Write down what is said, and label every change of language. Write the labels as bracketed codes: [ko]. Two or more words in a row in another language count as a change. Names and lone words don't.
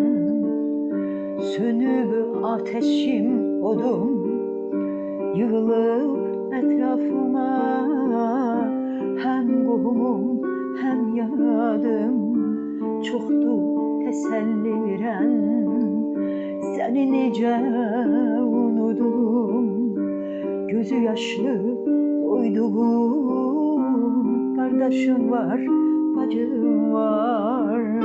[az] sönüp ateşim odum, yığılıp etrafıma hem qohumum hem yadım. Çoxdu təsəlli verən, səni necə unudum. [tr] Gözü yaşlı doyduğum kardeşim var, bacım var.